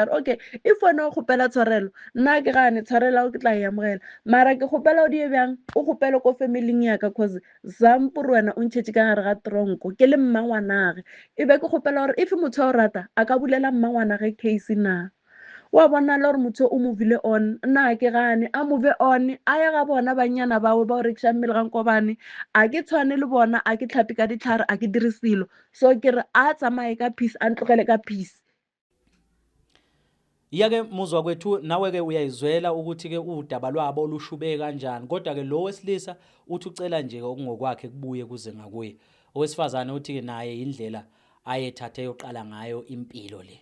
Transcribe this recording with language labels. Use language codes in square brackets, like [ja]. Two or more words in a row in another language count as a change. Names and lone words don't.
[nso] re okay if wena o kgopela tshwarelo nna ke gane tshwarelo ke tla e amogela mara ke kgopela o die bjang o kgopele ko familing yaka cause zampore wena o ntšhetše ka gare ga tronko ke le mmangwanage e be ke kgopela gore if motho wa o rata a ka bulela mmangwanage case na wa bonala gore motho o movile on nna ke gane a move on a ya ga bona bannyana bawe ba o rekiša mmele ga nkobane a ke tshwane le bona a ke tlhape ka ditlhare a ke dire selo so ke re a tsamaye ka peace a ntlogele ka peace. [zu] Yake muzwa kwethu nawe-ke uyayizwela ukuthi-ke udaba lwabo lushube kanjani kodwa-ke lo wesilisa uthi ucela nje okungokwakhe kubuye kuze ngakuye. Owesifazane uthi-ke naye indlela ayethathe yoqala ngayo impilo le.